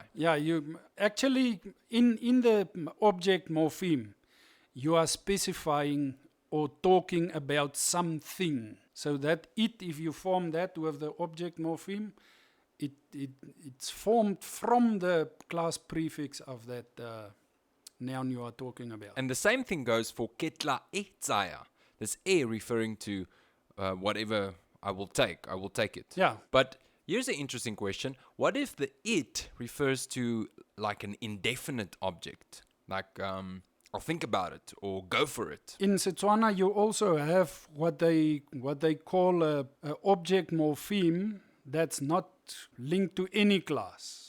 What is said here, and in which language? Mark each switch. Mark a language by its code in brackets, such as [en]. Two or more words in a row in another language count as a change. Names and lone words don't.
[en] Yeah, you actually in the object morpheme, you are specifying or talking about something. So that it, if you form that with the object morpheme, it's formed from the class prefix of that noun you are talking about. And the same thing goes for [tn] ketla e tsaya. [en] this e referring to whatever I will take it. Yeah. But here's an interesting question. What if the it refers to like an indefinite object? Like, I'll think about it or go for it. In Setswana, you also have what they call a object morpheme that's not linked to any class.